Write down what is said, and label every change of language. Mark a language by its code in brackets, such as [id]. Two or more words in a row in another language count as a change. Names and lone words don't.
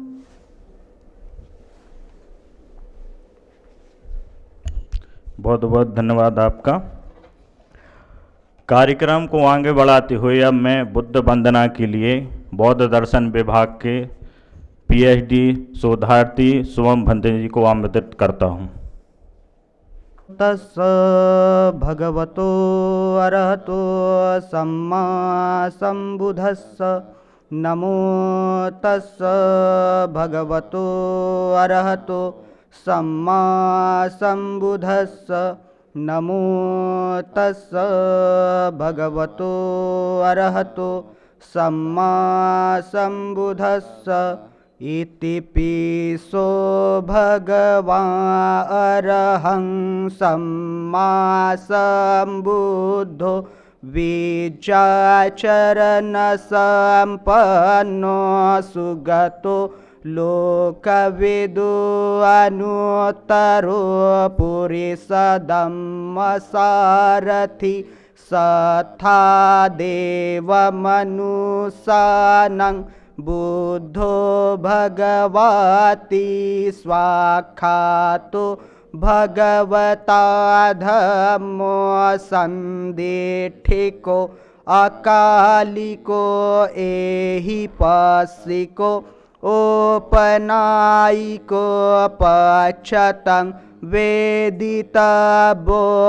[hi] बहुत बहुत धन्यवाद आपका। कार्यक्रम को आगे बढ़ाते हुए अब मैं बुद्ध वंदना के लिए बौद्ध दर्शन विभाग के पीएचडी शोधार्थी शुभम भंते जी को आमंत्रित करता हूँ। [pi] तस्स भगवतो अरहतो सम्मा सम्बुद्धस्स। नमो तस्स भगवतो अरहतो सम्मा सम्बुद्धस्स। नमो तस्स भगवतो अरहतो सम्मा सम्बुद्धस्स। इति पिसो भगवान् अरहं सम्मा सम्बुद्धो विचाचरण संपन्नो सुगतो लोकविदु अनुत्तरो पुरुषधम्मसारथि सथा देवमनुसानं बुद्धो भगवती स्वाख्यातो भगवता धम्मो संदिठिको अकालिको एहि पस्सिको ओपनायिको पक्षतं वेदितव्यो